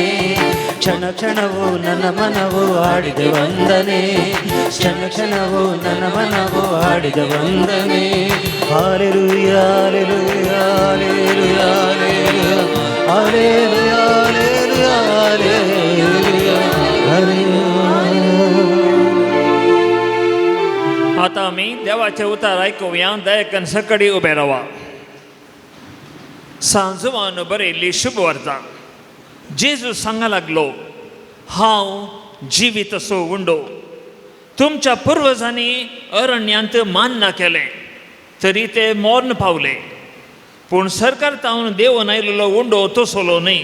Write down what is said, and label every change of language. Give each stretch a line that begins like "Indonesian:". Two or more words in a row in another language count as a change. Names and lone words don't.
Kannada: ಕ್ಷಣ ಕ್ಷಣವೂ ನನ್ನ ಮನವು ಆಡಿದೆ ವಂದನೆ, ಕ್ಷಣ ಕ್ಷಣವೂ ನನ್ನ ಮನವು ಆಡಿದೆ ವಂದನೆ. ಹಾಲೆಲೂಯಾ ಹಾಲೆಲೂಯಾ ಹಾಲೆಲೂಯಾ ಹಾಲೆಲೂಯಾ ಹಾಲೆಲೂಯಾ ಹಾಲೆಲೂಯಾ ಹಾಲೆಲೂಯಾ.
Konkani: आता आम्ही देवाचे उतार ऐकूया. दयेकन सकडी उभे राहा. सांजवान बरयल्ली शुभ वार्ता. जेजू सांगा लागलो, हांव जिवीत असो उंडो. तुमच्या पुर्वजांनी अरण्यांत मान्य केलें तरी ते मौन पावले, पूण सरकार तावन देवून आयिल्लो उंडो तसलो न्ही.